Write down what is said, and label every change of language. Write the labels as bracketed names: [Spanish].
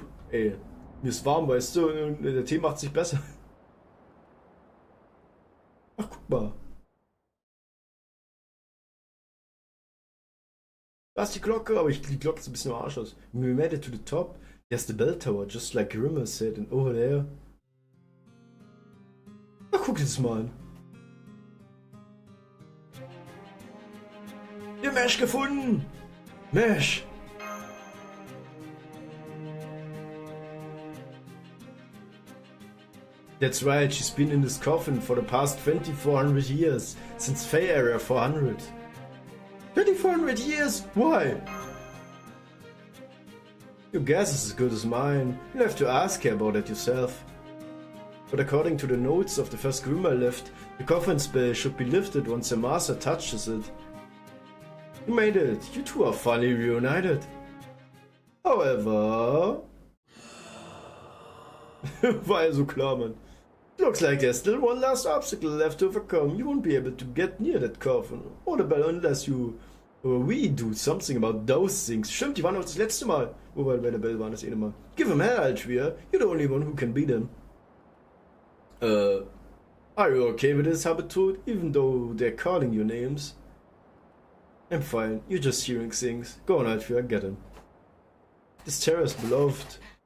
[German] Ey. Mir ist warm, weißt du, und der Tee macht sich besser. Ach, guck mal. Da ist die Glocke, aber die Glocke ist ein bisschen am Arsch aus. [English] We made it to the top. There's the bell tower, just like Grimmer said, and over there. [German] Ach, guck dir das mal an. Wir haben Mesh gefunden! Mesh! [English] That's right, she's been in this coffin for the past 2400 years, since Fey Area 400. 2400 years? Why? Your guess is as good as mine. You'll have to ask her about it yourself. But according to the notes of the first Grimmer left, the coffin spell should be lifted once the master touches it. You made it. You two are finally reunited. However... [German] War ja so klar, man. [English] Looks like there's still one last obstacle left to overcome. You won't be able to get near that coffin or the bell unless you or we do something about those things. [German] Stimmt, die waren auch das letzte Mal. Wo wir bei der Bell waren, das eine Mal. [English] Give him hell, Altschwer. You're the only one who can beat him. Are you okay with this, Habitud? Even though they're calling you names? I'm fine. You're just hearing things. Go on, Altschwer, get him. This terror is beloved.